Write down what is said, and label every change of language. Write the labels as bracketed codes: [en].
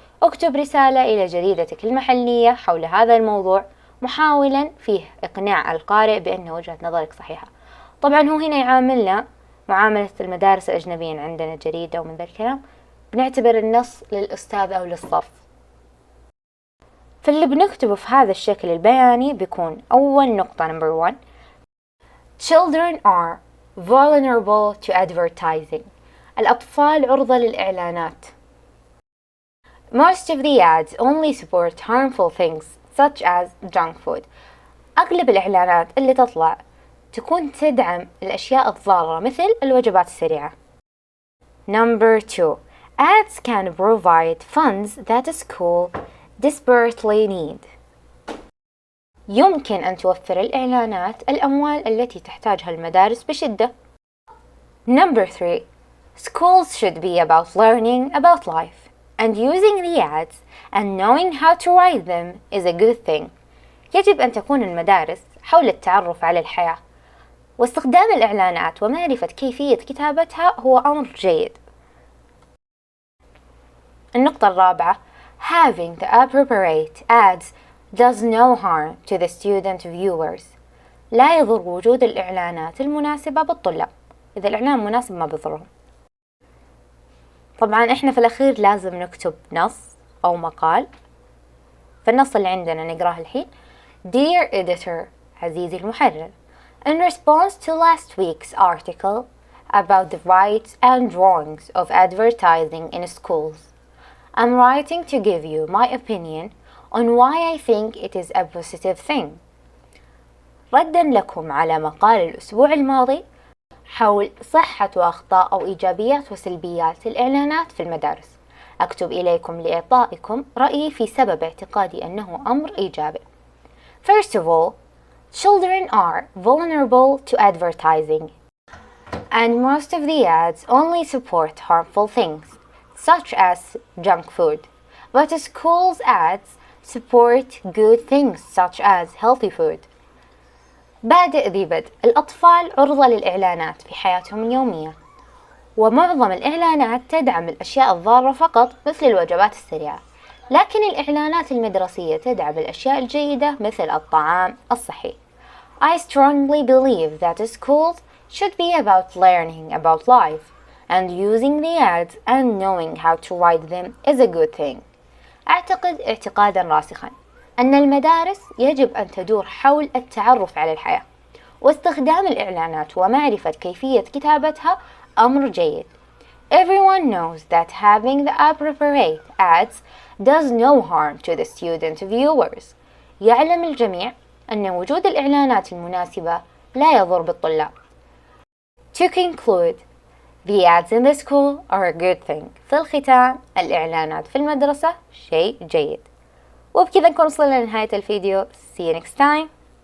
[ar] اكتب رسالة إلى جريدتك المحلية حول هذا الموضوع محاولا فيه إقناع القارئ بأن وجهة نظرك صحيحة. طبعا هو هنا يعاملنا معاملة المدارس الأجنبية، عندنا جريدة ومن ذا الكلام بنعتبر النص للأستاذ أو للصف. فاللي بنكتبه في هذا الشكل البياني بيكون أول نقطة [en] number 1. Children are vulnerable to advertising. [ar] الأطفال عرضة للإعلانات. [en] Most of the ads only support harmful things such as junk food. [ar] أغلب الإعلانات اللي تطلع تكون تدعم الأشياء الضارة مثل الوجبات السريعة. [en] Number 2. Ads can provide funds that a school desperately need. [ar] يمكن أن توفر الإعلانات الأموال التي تحتاجها المدارس بشدة. [en] Number 3. Schools should be about learning about life, and using the ads and knowing how to write them is a good thing. [ar] يجب أن تكون المدارس حول التعرف على الحياة، واستخدام الإعلانات ومعرفة كيفية كتابتها هو أمر جيد. النقطة الرابعة. [en] Having the appropriate ads does no harm to the student viewers. [ar] لا يضر وجود الإعلانات المناسبة بالطلاب. إذا الإعلان مناسب ما بيضرهم. طبعا إحنا في الأخير لازم نكتب نص أو مقال. فالنص اللي عندنا نقراه الحين. [en] Dear editor، [ar] عزيزي المحرر، [en] in response to last week's article about the rights and wrongs of advertising in schools, I'm writing to give you my opinion on why I think it is a positive thing. [ar] ردا لكم على مقال الأسبوع الماضي حول صحة وأخطاء أو إيجابيات وسلبيات الإعلانات في المدارس. أكتب إليكم لإعطائكم رأيي في سبب اعتقادي أنه أمر إيجابي. [en] First of all, children are vulnerable to advertising, and most of the ads only support harmful things, such as junk food. But schools' ads support good things, such as healthy food. [ar] بادئ ذي بدء. الأطفال عرضة للإعلانات في حياتهم اليومية، ومعظم الإعلانات تدعم الأشياء الضارة فقط مثل الوجبات السريعة، لكن الإعلانات المدرسية تدعم الأشياء الجيدة مثل الطعام الصحي. [en] I strongly believe that schools should be about learning about life, and using the ads and knowing how to write them is a good thing. [ar] أعتقد اعتقادا راسخا أن المدارس يجب أن تدور حول التعرف على الحياة، واستخدام الإعلانات ومعرفة كيفية كتابتها أمر جيد. [en] Everyone knows that having the appropriate ads does no harm to the student viewers. [ar] يعلم الجميع أن وجود الإعلانات المناسبة لا يضر بالطلاب. [en] To conclude, the ads in the school are a good thing. [ar] في الختام، الإعلانات في المدرسة شيء جيد. وبكذا نكون وصلنا لنهاية الفيديو. [en] See you next time.